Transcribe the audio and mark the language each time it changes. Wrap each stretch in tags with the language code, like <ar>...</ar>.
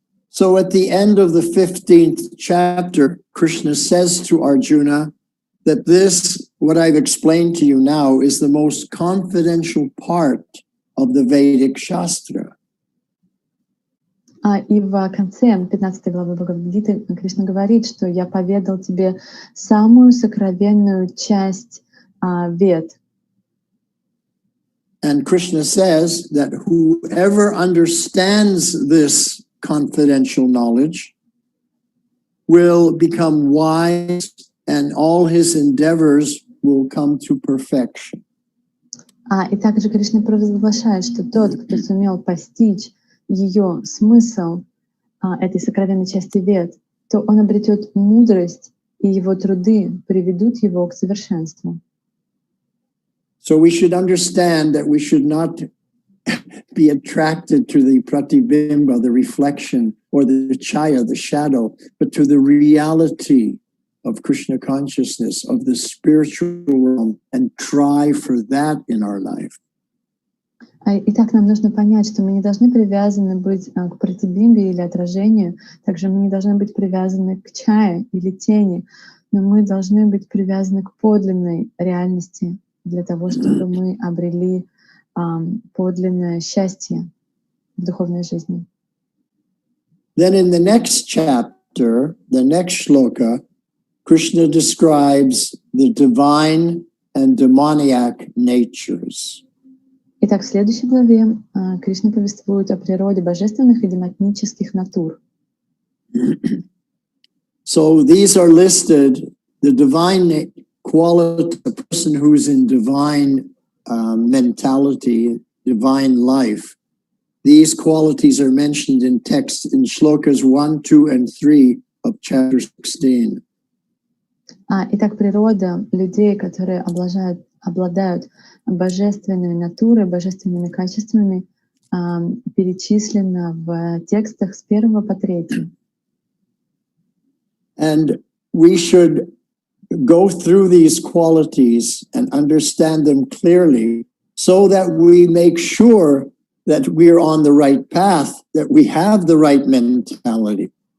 <en>So at the end of the 15th chapter, Krishna says to Arjuna that this, what I've explained to you now, is the most confidential part of the Vedic Shastra.</en> <ru>И в конце 15 главы Бхагавад-гиты Кришна говорит, что я поведал тебе самую сокровенную часть Вед.</ru> <en>And Krishna says that whoever understands this confidential knowledge will become wise and all his endeavors will come to perfection.</en> <ru>И также Кришна провозглашает, что тот, кто сумел постичь ее смысл, этой сокровенной части Вед, то он обретет мудрость, и его труды приведут его к совершенству.</ru> <en>So we should understand that we should not be attracted to the pratibimba, the reflection, or the chaya, the shadow, but to the reality of Krishna consciousness, of the spiritual realm, and try for that in our life.</en> <ru>Итак, нам нужно понять, что мы не должны привязаны быть к пратибимбе или отражению, также мы не должны быть привязаны к чае или тени, но мы должны быть привязаны к подлинной реальности для того, чтобы мы обрели подлинное счастье в духовной жизни.</ru> <en>Then in the next chapter, the next shloka, Krishna describes the divine and demoniac natures.</en> <ru>Итак, в следующей главе Кришна повествует о природе божественных и демонических натур.</ru> <en>So these are listed, the divine quality, a person who's in divine mentality, divine life. These qualities are mentioned in text in shlokas 1, 2, and 3 of chapter 16.</en> <ru>Итак, природа людей, которые обладают божественной натурой, божественными качествами, перечислена в текстах с 1 по 3.</ru> <en>And we should go through these qualities and understand them clearly so that we make sure that we're on the right path, that we have the right mentality.</en>